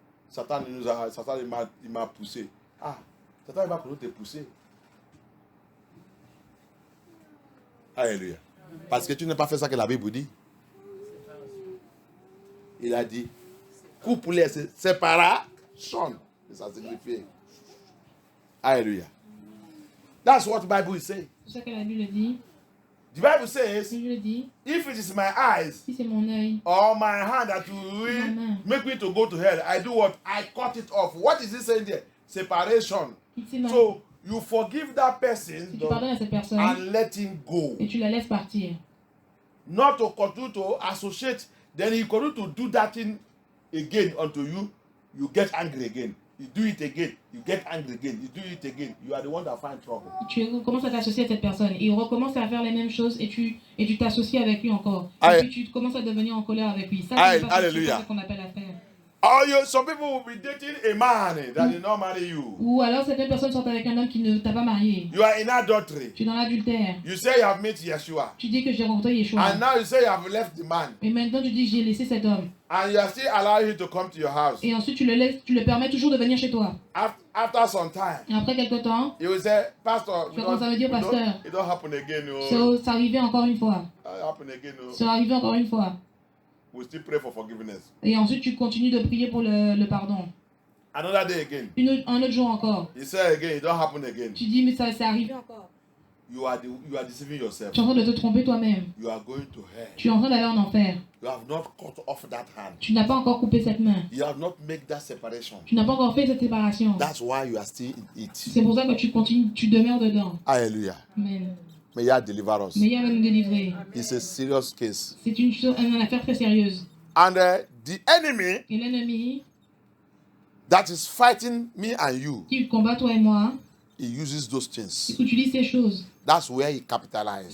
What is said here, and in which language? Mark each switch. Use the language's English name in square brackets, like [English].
[French] Satan il m'a poussé. Ah, Satan il va continuer de te pousser. Alléluia. Parce que tu n'as pas fait ça que la Bible dit. Il a dit, coupe-les, séparation. Ça signifie. Alléluia. [English] That's what the Bible is saying. [French] C'est ça que la Bible dit. [English] The Bible says, [French] La Bible dit, [English] if it is my eyes [French] si c'est mon œil, [English] or my hand that will make me to go to hell, I do what? I cut it off. What is it saying there? Separation. So you forgive that person [French] si tu pardonnes à cette personne [English] and let him go. [French] et tu la laisses partir. [English] Not to continue to associate. Then he continue to do that thing again unto you. You get angry again. You do it again. You get angry again. You do it again. You are the one that find trouble. [French] Tu commences à t'associer à cette personne. Il recommence à faire les mêmes choses et tu t'associes avec lui encore. Et puis tu commences à devenir en colère avec lui. Ça, c'est pas ce qu'on appelle affaire. [English] Some people will be dating a man that did not marry you. [French] Ou alors certaines personnes sont avec un homme qui ne t'a pas marié. [English] You are in adultery. [French] Tu es dans l'adultère. [English] You say you have met Yeshua. [French] Tu dis que j'ai rencontré Yeshua. [English] And now you say you have left the man. [French] Et maintenant tu dis que j'ai laissé cet homme. [English] And you are still allowing him to come to your house. [French] Et ensuite tu le permets toujours de venir chez toi. [English] After some time. [French] Et après quelque temps, [English] you will say, Pastor, [French] tu commences à me dire, pasteur, [English] it don't happen again. [French] c'est arrivé encore une fois. C'est arrivé encore une fois. [English] We still pray for forgiveness. [French] Et ensuite tu continues de prier pour le pardon. [English] Another day again. [French] Un autre jour encore. [English] You say again, it don't happen again. [French] Tu dis mais ça c'est arrivé encore. [English] You are deceiving yourself. [French] Tu es en train de te tromper toi-même. [English] You are going to hell. [French] Tu es en train d'aller en enfer. [English] You have not cut off that hand. [French] Tu n'as pas encore coupé cette main. [English] You have not made that separation. [French] Tu n'as pas encore fait cette séparation. [English] That's why you are still in it. [French] C'est pour ça que tu continues, tu demeures dedans. Hallelujah. Amen. [English] May God deliver us. [French] Mais il va nous délivrer. [English] It's a serious case. [French] C'est une affaire très sérieuse. [English] And the enemy [French] Et l'ennemi [English] that is fighting me and you, [French] qui combat toi et moi, [English] he uses those things. il utilise ces choses. That's where he capitalizes.